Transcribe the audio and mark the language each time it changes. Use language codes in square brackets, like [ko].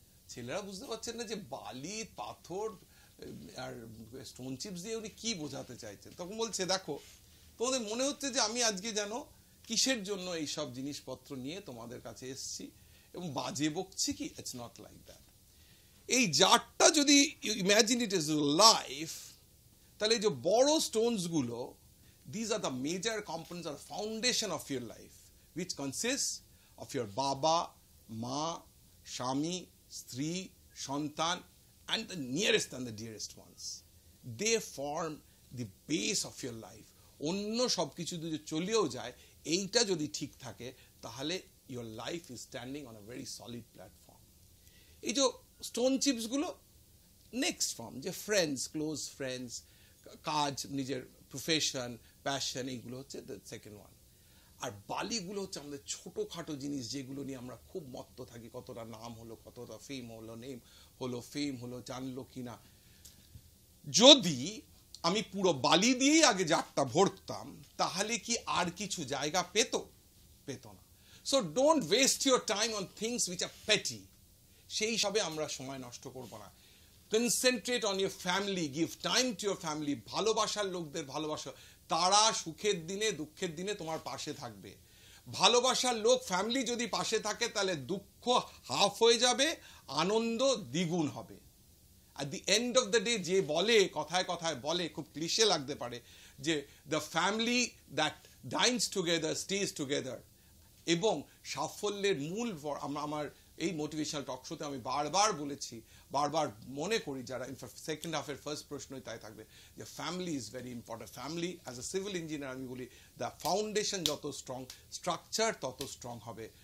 [bn] ছেলেরা বুঝতে পারছেন না যে বালি, পাথর আর স্টোন চিপস দিয়ে উনি কি বোঝাতে চাইছেন। তখন বলছে দেখো, তোমাদের মনে হচ্ছে যে আমি আজকে যেন কিসের জন্য এই সব জিনিসপত্র নিয়ে তোমাদের কাছে এসেছি এবং বাজে বকছি কি, [en] It's not like that. [bn] এই জারটা যদি [en] imagine it is life, [bn] তাহলে এই যে বড় স্টোনস গুলো, [en] these are the major components or foundation of your life, which consists of your [bn] baba, ma, shami, stri, shantan, [en] and the nearest and the dearest ones. They form the base of your life. [bn] অন্য সবকিছু যদি চলেও যায়, এইটা যদি ঠিক থাকে, তাহলে [en] your life is standing on a very solid platform. [bn] এই যে স্টোন চিপস গুলো নেক্সট ফর্ম, যে ফ্রেন্ডস, ক্লোজ ফ্রেন্ডস, কাজ, নিজের প্রফেশন, প্যাশন, এইগুলো হচ্ছে [en] The second one. [bn] আর বালিগুলো হচ্ছে আমাদের ছোটখাটো জিনিস যেগুলো নিয়ে আমরা খুব মত্ত থাকি, কতটা নাম হলো, কতটা ফেম হলো, ফেম হলো, জানলো কিনা। যদি আমি পুরো বালি দিয়েই আগে জারটা ভরতাম তাহলে কি আর কিছু জায়গা পেত না। [en] So don't waste your time on things which are petty. [bn] সেই সবে আমরা সময় নষ্ট করব না। [en] concentrate on your family, [bn] give time to your family. ভালোবাসার লোকদের ভালোবাসা, তারা সুখের দিনে দুঃখের দিনে তোমার পাশে থাকবে। ভালোবাসার লোক ফ্যামিলি যদি পাশে থাকে তাহলে দুঃখ হাফ হয়ে যাবে, আনন্দ দ্বিগুণ হবে। [en] at the end of the day [bn] যে বলে কথায় কথায় বলে, খুব ক্লিশে লাগতে পারে, যে [en] the family that dines together stays together। [bn] এবং সাফল্যের মূল আমার এই মোটিভেশনাল টক শোতে আমি বারবার বলেছি, বারবার মনে করি, যারা ইনফ্যাক্ট সেকেন্ড হাফের ফার্স্ট প্রশ্নই তাই থাকবে, যে [en] Family is very important. [bn] Family [en] as a civil engineer [bn] আমি বলি, [en] the foundation [bn] যত স্ট্রং, স্ট্রাকচার তত স্ট্রং হবে।